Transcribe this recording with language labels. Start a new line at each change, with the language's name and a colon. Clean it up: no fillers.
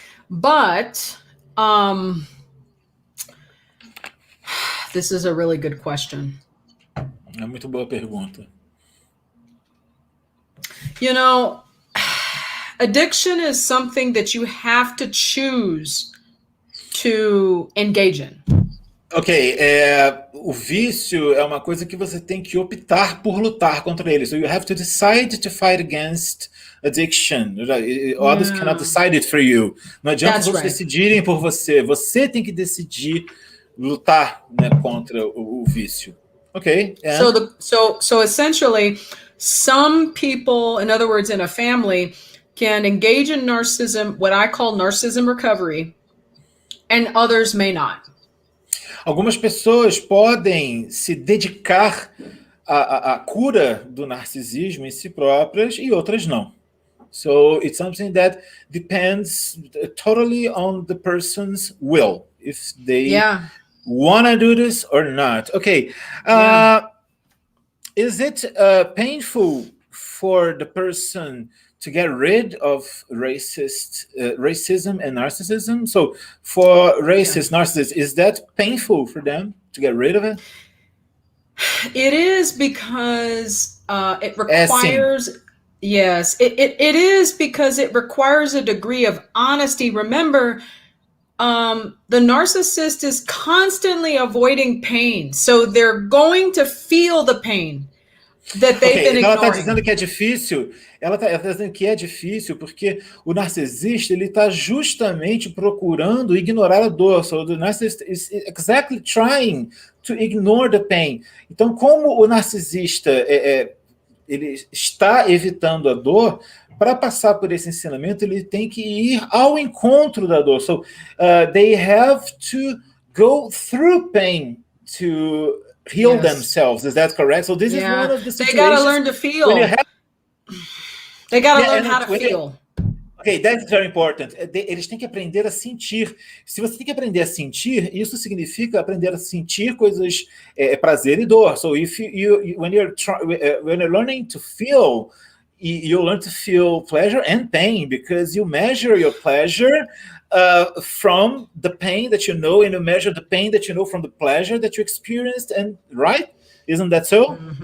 English: But this is a really good question.
Portuguese: É muito boa pergunta.
English: You know, Addiction is something that you have to choose to engage in.
Portuguese: Ok, o vício é uma coisa que você tem que optar por lutar contra ele.
English: So you have to decide to fight against addiction.
Portuguese: Others cannot decide it for you. Não adianta os outros decidirem por você. Você tem que decidir lutar, né, contra o vício. Ok.
English: So essentially, some people, in other words, in a family, can engage in narcissism, what I call narcissism recovery, and others may not.
Portuguese: Algumas pessoas podem se dedicar à cura do narcisismo em si próprias e outras não.
English: So it's something that depends totally on the person's will, if they want to do this or not. Okay. Is it painful for the person to get rid of racism and narcissism? So for racist narcissists, is that painful for them to get rid of it? It is because it requires... Yes, it is because it requires a degree of honesty. Remember, the narcissist is constantly avoiding pain. So they're going to feel the pain that they've been ignoring.
Portuguese: Ela está dizendo que é difícil. Ela está dizendo que é difícil porque o narcisista ele está justamente procurando ignorar a dor.
English: So the narcissist is exactly trying to ignore the pain.
Portuguese: Então, como o narcisista ele está evitando a dor, para passar por esse ensinamento, ele tem que ir ao encontro da dor.
English: So, they have to go through pain to heal themselves. Is that correct? So this is one of the situations. They got to learn to feel. They got to learn how to feel. Ok, that's very important.
Portuguese: Eles têm que aprender a sentir. Se você tem que aprender a sentir, isso significa aprender a sentir coisas, prazer e dor.
English: So if when you're learning to feel, you learn to feel pleasure and pain because you measure your pleasure from the pain that you know, and you measure the pain that you know from the pleasure that you experienced, and right? Isn't that so?